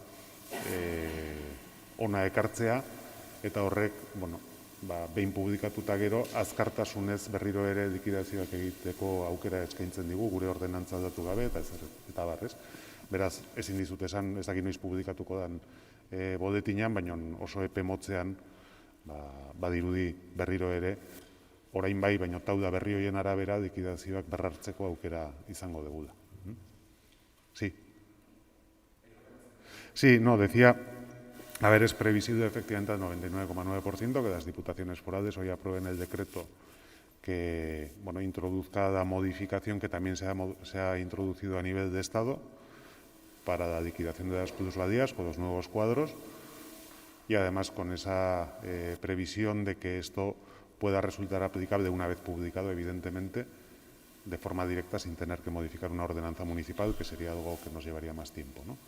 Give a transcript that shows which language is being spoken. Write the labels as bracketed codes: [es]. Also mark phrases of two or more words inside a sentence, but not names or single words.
[eu] ona ekartzea, eta horrek, behin publikatuta gero, azkartasunez berriro ere likidazioak egiteko aukera eskaintzen digu, gure ordenantza aldatu gabe, eta barrez. Beraz, ezin dizut esan, ez dakit noiz publikatuko den boletinean, baina oso epe motzean, badirudi berriro ere, orain bai, baina tauda berri horien arabera likidazioak berrartzeko aukera izango degula. [es] Sí. Sí, no, decía, a ver, es previsible efectivamente al 99,9% que las diputaciones forales hoy aprueben el decreto que introduzca la modificación que también se ha introducido a nivel de Estado para la liquidación de las plusvalías con los nuevos cuadros y además con esa previsión de que esto pueda resultar aplicable una vez publicado, evidentemente, de forma directa sin tener que modificar una ordenanza municipal, que sería algo que nos llevaría más tiempo, ¿no?